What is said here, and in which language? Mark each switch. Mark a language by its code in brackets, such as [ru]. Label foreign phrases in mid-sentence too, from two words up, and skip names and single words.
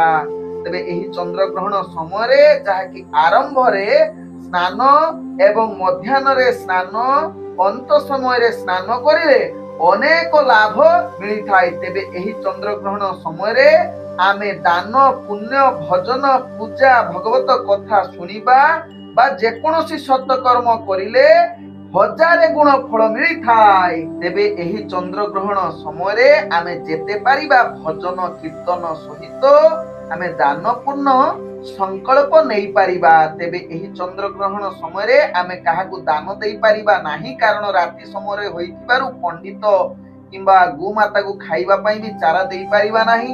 [or] ତେବେ ଏହି ଚନ୍ଦ୍ର ଗ୍ରହଣ ସମୟ ରେ ଯାହାକି ଆରମ୍ଭ ରେ ସ୍ନାନ ଏବଂ ମଧ୍ୟାହ୍ନ ରେ ସ୍ନାନ, ଅନ୍ତ ସମୟ ରେ ସ୍ନାନ କରିଲେ ଅନେକ ଲାଭ ମିଳିଥାଏ। ତେବେ ଏହି ଚନ୍ଦ୍ର ଗ୍ରହଣ ସମୟ ରେ ଆମେ ଦାନ ପୁଣ୍ୟ ଭଜନ ପୂଜା ଭାଗବତ କଥା ଶୁଣିବା ବା ଯେକୌଣସି ସତ୍ୟ କର୍ମ କରିଲେ ହଜାରେ ଗୁଣ ଫଳ ମିଳିଥାଏ। ତେବେ ଏହି ଚନ୍ଦ୍ର ଗ୍ରହଣ ସମୟ ରେ ଆମେ ଯେତେ ପାରିବା ଭଜନ କୀର୍ତ୍ତନ ସହିତ ଆମେ ଦାନ ପୁଣ୍ୟ ସଂକଳ୍ପ ନହିଁ ପାରିବା। ତେବେ ଏହି ଚନ୍ଦ୍ର ଗ୍ରହଣ ସମୟ ରେ ଆମେ କାହାକୁ ଦାନ ଦେଇ ପାରିବା ନାହିଁ, କାରଣ ରାତି ସମୟ ରେ ହୋଇଥିବାରୁ ପଣ୍ଡିତ କିମ୍ବା ଗୋମାତା କୁ ଖାଇବା ପାଇଁ ବି ଚାରା ଦେଇ ପାରିବା ନାହିଁ।